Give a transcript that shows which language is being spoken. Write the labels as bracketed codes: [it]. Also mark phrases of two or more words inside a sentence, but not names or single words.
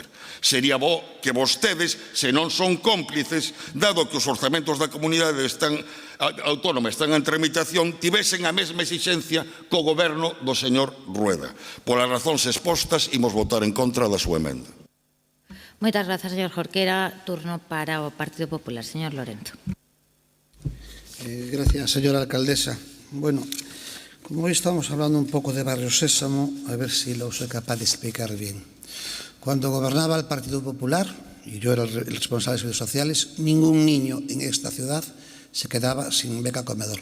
[gl] Sería bo que vostedes, se non son cómplices, dado que os orzamentos da comunidade autónoma están en tramitación, tivesen a mesma exixencia co goberno do señor Rueda. Polas razóns expostas, imos votar en contra da súa emenda. Moitas grazas, señor Jorquera. Turno para o Partido Popular. Señor Lorenzo. [es] Gracias, señora alcaldesa. Bueno, como hoy estamos hablando un poco de Barrio Sésamo, a ver si lo soy capaz de explicar bien. Cuando gobernaba el Partido Popular, y yo era el responsable de servicios sociales, ningún niño en esta ciudad se quedaba sin beca comedor.